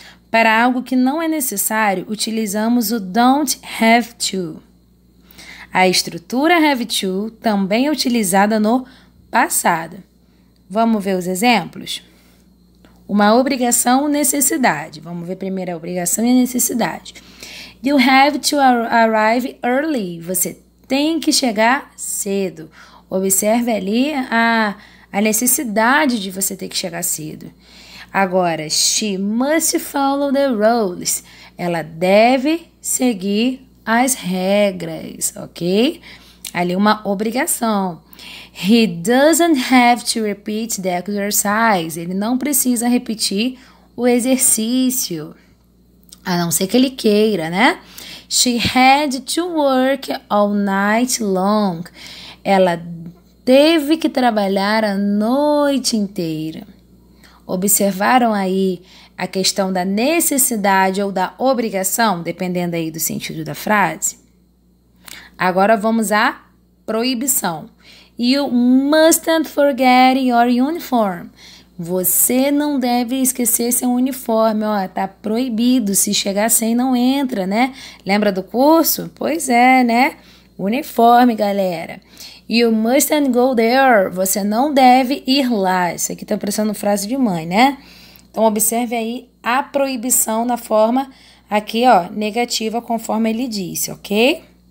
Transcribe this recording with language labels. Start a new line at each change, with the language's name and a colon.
Portuguese: Para algo que não é necessário, utilizamos o don't have to. A estrutura have to também é utilizada no passado. Vamos ver os exemplos? Uma obrigação, necessidade. Vamos ver primeiro a obrigação e a necessidade.
English: You have to arrive early.
Portuguese: Você tem que chegar cedo. Observe ali a necessidade de você ter que chegar cedo.
English: Agora, she must follow the rules.
Portuguese: Ela deve seguir as regras, ok? Ali uma obrigação.
English: He doesn't have to repeat the exercise.
Portuguese: Ele não precisa repetir o exercício, a não ser que ele queira, né?
English: She had to work all night long.
Portuguese: Ela teve que trabalhar a noite inteira. Observaram aí a questão da necessidade ou da obrigação, dependendo aí do sentido da frase? Agora vamos à proibição.
English: You mustn't forget your uniform.
Portuguese: Você não deve esquecer seu uniforme, ó, tá proibido, se chegar sem não entra, né? Lembra do curso? Pois é, né? Uniforme, galera.
English: You mustn't go there.
Portuguese: Você não deve ir lá. Isso aqui tá parecendo frase de mãe, né? Então, observe aí a proibição na forma aqui, ó, negativa, conforme ele disse, ok?